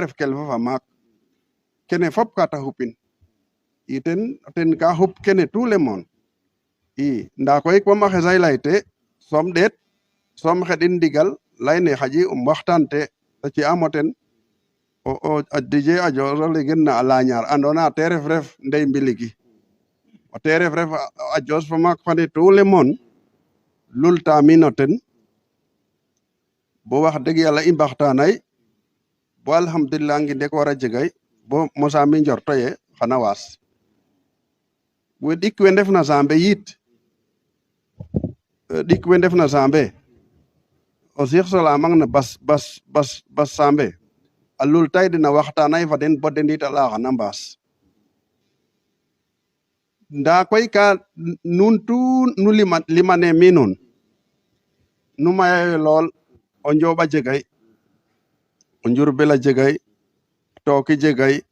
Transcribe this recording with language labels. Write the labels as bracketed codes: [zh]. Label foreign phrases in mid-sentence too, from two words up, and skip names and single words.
[srr] ref kelfa fa maak kene fop ka ta xupin ten ka xup kene [fr] tout le monde [srr] nda koy comme a xesay layte som ɗeet som xeɗin ndigal layne xaƴi waxtaan te ci amo ten a DJ a Jos ole gen na a lañar andona te ref ndey mbiligi te ref a Jos fo maak fane [fr] tout le monde [srr] lultamino ten bo wax dëgg yàlla i mbaxtaanay bo alhamdulillah ngi ndek wara jegay bo mosami njorto ye xana waas we ɗik we ndefna sambe yit ɗik we ndefna sambe o Cheikh Salamang na bas sambe a lultay den a waxtaanay fa den bo den it a laya xana mbaas nda koy ka nun tout nu limane mi nun nu mayayo lool o Njoba jegay o Njurbel a jegay Tooki jegay